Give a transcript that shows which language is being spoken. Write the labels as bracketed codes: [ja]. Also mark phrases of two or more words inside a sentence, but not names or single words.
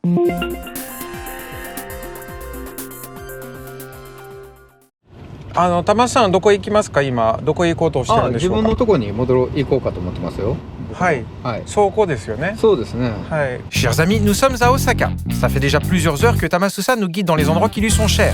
[ja] 玉さんどこ行きますか？今どこ行こうとしてるんでしょうか？自分のところに行こうかと思ってますよ。はい、倉庫ですよね。そうですね。はい。 [fr] Chers amis, nous sommes à Osaka. Ça fait déjà plusieurs heures que Tamasusan nous guide dans les endroits qui lui sont chers.